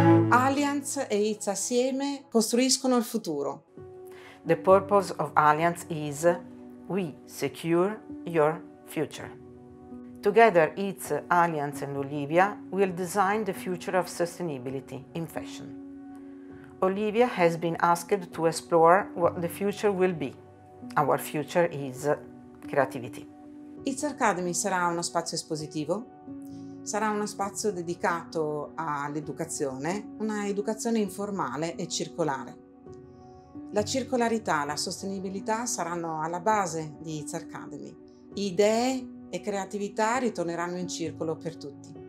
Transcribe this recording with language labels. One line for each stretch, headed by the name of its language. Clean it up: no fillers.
Italian: Allianz e It's assieme costruiscono il futuro.
English: The purpose of Allianz is we secure your future. Together, it's Allianz and Olivia will design the future of sustainability in fashion. Olivia has been asked to explore what the future will be. Our future is creativity.
Italian: It's Academy sarà uno spazio espositivo, sarà uno spazio dedicato all'educazione, una educazione informale e circolare. La circolarità e la sostenibilità saranno alla base di It's Academy. Idee e creatività ritorneranno in circolo per tutti.